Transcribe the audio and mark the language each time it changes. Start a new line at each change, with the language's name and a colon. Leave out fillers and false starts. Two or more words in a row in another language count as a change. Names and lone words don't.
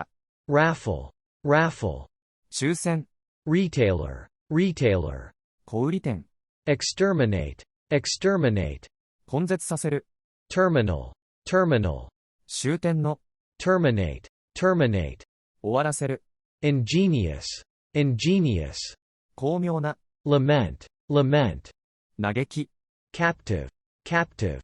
English: raffle, raffle,
Japanese: 抽選、
English: retailer, retailer,
Japanese: 小売店、
English: exterminate, exterminate,
Japanese: 根絶させる、
English: terminal, terminal,
Japanese: 終点の、
English: terminate, terminate,
Japanese: 終わらせる、
English: ingenious, ingenious,
Japanese: 巧妙な、
English: lament, lament,
Japanese: 嘆き、
English: captive, captive,